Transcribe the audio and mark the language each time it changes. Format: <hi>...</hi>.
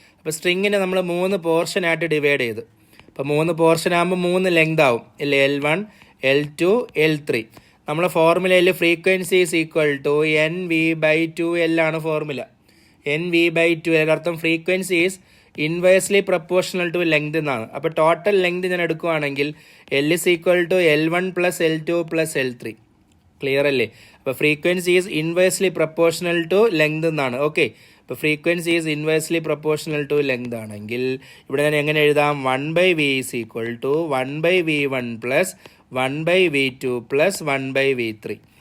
<ml>അപ്പോൾ സ്ട്രിങ്ങിനെ നമ്മൾ 3 പോർഷനായിട്ട് ഡിവൈഡ് ചെയ്ത്, അപ്പോൾ 3 പോർഷൻ ആകുമ്പോൾ 3 ലെങ്ത് ആവും ഇല്ലേ, L1 L2 L3. നമ്മളെ ഫോർമുലയിൽ</ml> <en>frequency is equal to</en> <ml>NV/2L ആണ് ഫോർമുല. NV/2L അർത്ഥം</ml> <en>frequency is inversely proportional to length</en> <ml>എന്നാണ്. അപ്പോൾ ടോട്ടൽ ലെങ്ത് ഞാൻ എടുക്കുകയാണെങ്കിൽ</ml> <en>L is equal to L1 plus L2 plus L3.</en> <ml>Clear അല്ലേ. അപ്പോൾ</ml> <en>frequency is inversely proportional to length</en> <ml>എന്നാണ്. Okay, ഇപ്പോൾ</ml> <en>frequency is inversely proportional to length</en> <ml>ആണെങ്കിൽ ഇവിടെ ഞാൻ എങ്ങനെ എഴുതാം?</ml> <en>1/V is equal to 1/V1 plus 1/V2 plus 1/V3.</en>